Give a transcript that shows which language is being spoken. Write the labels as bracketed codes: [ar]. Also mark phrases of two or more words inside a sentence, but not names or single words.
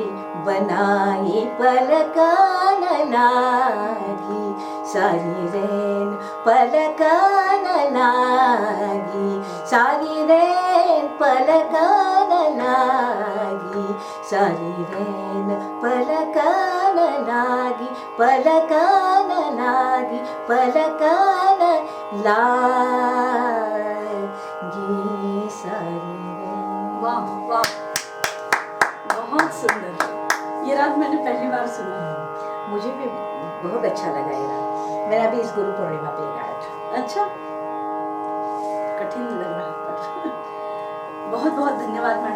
[hi] बनाई, पलकान लागी, सारी रैन पलकान लागी, सारी रैन पलकान लागी, सारी रैन पलकान लागी, पलकान लागी, पलकान लागी, सारी रैन। वाह वाह, बहुत सुंदर। ये राग मैंने पहली बार सुना। मुझे भी बहुत अच्छा लगा ये राग। मैंने अभी इस गुरु पूर्णिमा पे गाया था। अच्छा, कठिन लग रहा है पर बहुत बहुत धन्यवाद मैडम।